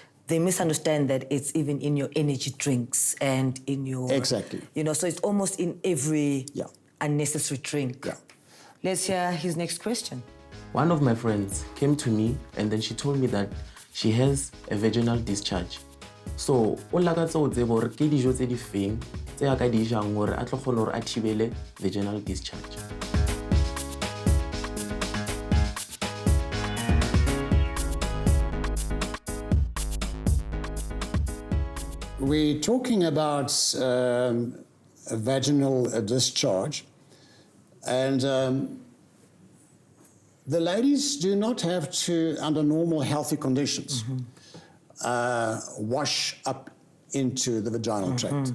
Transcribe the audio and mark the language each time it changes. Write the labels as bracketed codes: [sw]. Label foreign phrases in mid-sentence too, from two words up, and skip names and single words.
[en] They misunderstand that it's even in your energy drinks and in your... Exactly. You know, so it's almost in every Yeah. unnecessary drink. Yeah. Let's hear his next question. One of my friends came to me and then she told me that she has a vaginal discharge. So, [st] o lakatsa o tseba hore ke dijo tse di feng tse a ka di jang hore a tlo kgona hore a thibele [en] vaginal discharge. We're talking about a vaginal discharge, and the ladies do not have to, under normal healthy conditions, wash up into the vaginal tract.